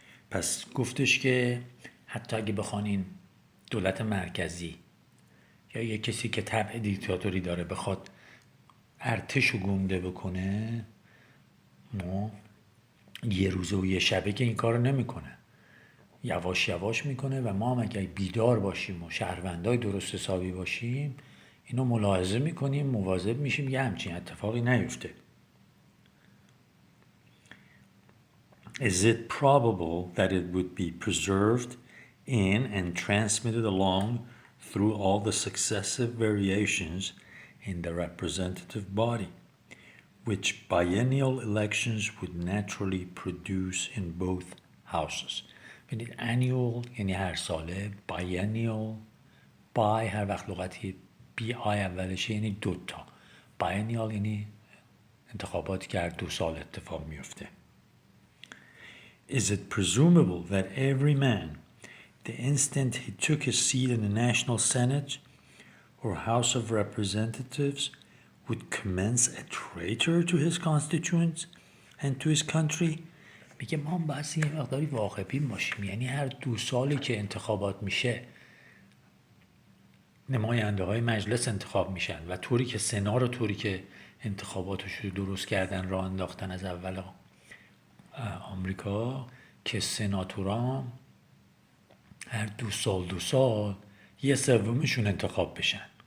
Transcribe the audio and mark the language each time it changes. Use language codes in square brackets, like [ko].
[fa] پس گفتش که حتی اگه بخوان این دولت مرکزی یا یه کسی که طبع دیکتاتوری داره بخواد ارتشو گنده بکنه، ما یه روزه و یه شبه که این کارو نمیکنه، یواش یواش میکنه و ما هم اگه بیدار باشیم و شهروندای درست حسابی باشیم اینو ملاحظه میکنیم، مواظب میشیم یه همچین اتفاقی نیفته. [en] Is it probable that it would be preserved in and transmitted along through all the successive variations in the representative body, which biennial elections would naturally produce in both houses. [fa] ببینید annual یعنی هر ساله، biennial by هر وقت لغتی بی آی اولشه یعنی دوتا، biennial یعنی انتخاباتی که هر 2 سال اتفاق میفته. [en] Is it presumable that every man, the instant he took his seat in the National Senate or House of Representatives, would commence a traitor to his constituents and to his country? [fa] میگه ما باید یه مقداری واقع‌بین باشیم، یعنی هر 2 سالی که انتخابات میشه نماینده های مجلس انتخاب میشن و طوری که سنا رو طوری که انتخاباتش رو درست کردن راه انداختن از اول آمریکا که سناتوران هر 2 سال یه سومشون انتخاب بشن.